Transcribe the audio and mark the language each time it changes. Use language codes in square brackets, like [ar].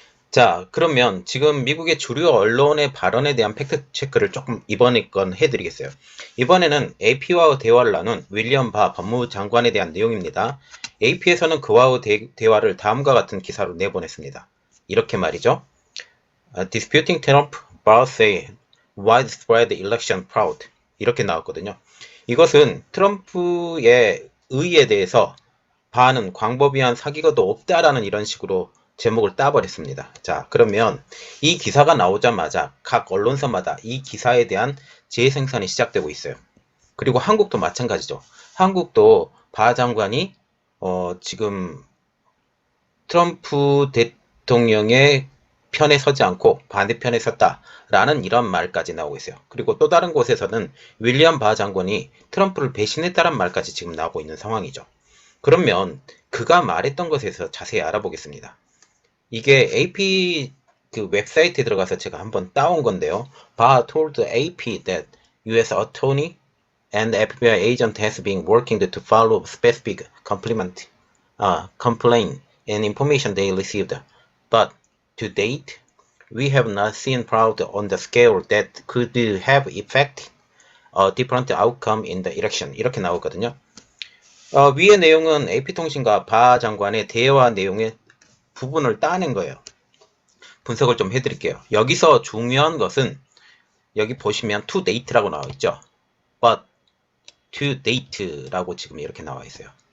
[ko] 자, 그러면 지금 미국의 주류 언론의 발언에 대한 팩트 체크를 조금 이번에 건 해드리겠어요. 이번에는 AP와 대화를 나눈 윌리엄 바 법무장관에 대한 내용입니다. AP에서는 그와의 대화를 다음과 같은 기사로 내보냈습니다. 이렇게 말이죠. [en] Disputing Trump, Barr say widespread election fraud. [ko] 이렇게 나왔거든요. 이것은 트럼프의 의에 대해서 바는 광범위한 사기가도 없다라는 이런 식으로 제목을 따버렸습니다. 자, 그러면 이 기사가 나오자마자 각 언론사마다 이 기사에 대한 재생산이 시작되고 있어요. 그리고 한국도 마찬가지죠. 한국도 바 장관이 지금 트럼프 대통령의 편에 서지 않고 반대편에 섰다라는 이런 말까지 나오고 있어요. 그리고 또 다른 곳에서는 윌리엄 바 장관이 트럼프를 배신했다는 말까지 지금 나오고 있는 상황이죠. 그러면 그가 말했던 것에서 자세히 알아보겠습니다. 이게 AP 그 웹사이트에 들어가서 제가 한번 따온 건데요. [en] Barr told AP that U.S. Attorney and FBI agent has been working to follow specific complaint and information they received. But to date, we have not seen fraud on the scale that could have affected a different outcome in the election. [ko] 이렇게 나오거든요. 위의 내용은 AP통신과 바 장관의 대화 내용의 부분을 따낸 거예요. 분석을 좀 해드릴게요. 여기서 중요한 것은 여기 보시면 [en] to date [ko] 라고 나와 있죠. [en] But to date [ko] 라고 지금 이렇게 나와 있어요.